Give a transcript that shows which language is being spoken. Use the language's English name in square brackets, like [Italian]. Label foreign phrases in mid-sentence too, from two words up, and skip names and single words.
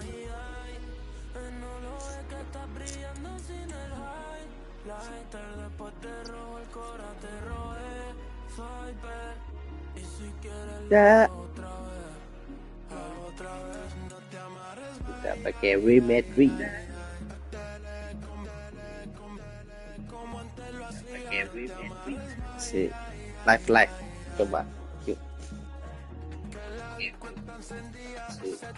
[Spanish] Y ay, no lo ves que estás brillando sin el high. Lighter después te robo el cora, te robé Viper. Y si quieres [Indonesian] Ya. [Spanish] otra vez, no te amarres más. [Indonesian] Kita pakai Remetry. [Spanish] Como antes lo hacía, [Indonesian] Pakai Remetry. Si live. Coba. Yuk. Si.